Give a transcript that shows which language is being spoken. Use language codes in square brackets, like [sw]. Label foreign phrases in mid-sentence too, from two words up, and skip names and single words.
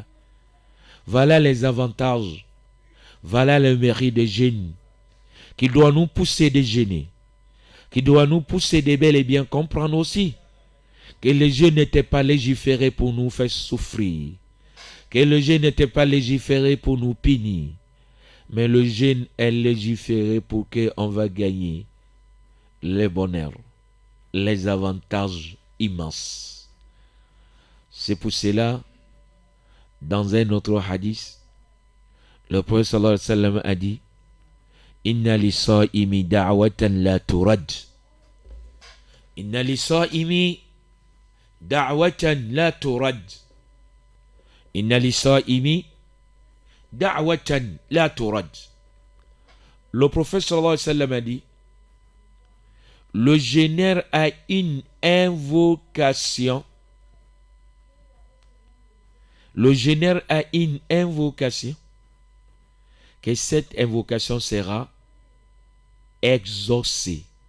[fr] Voilà les avantages, voilà le mérite des jeûne qui doit nous pousser de jeûner, qui doit nous pousser de bel et bien comprendre aussi que le jeûne n'était pas légiféré pour nous faire souffrir, que le jeûne n'était pas légiféré pour nous punir, mais le jeûne est légiféré pour qu'on va gagner les bonheurs, les avantages immenses. C'est pour cela, dans un autre hadith, le prophète [ar] صلى الله عليه وسلم [fr] a dit [ar] إن للصائم دعوة لا ترد. إن للصائم دعوة لا ترد. إن للصائم دعوة لا ترد. [fr] Le prophète [ar] صلى الله عليه وسلم [fr] a dit le jeûneur a une invocation. Le jeûneur a une invocation, que cette invocation sera exaucée.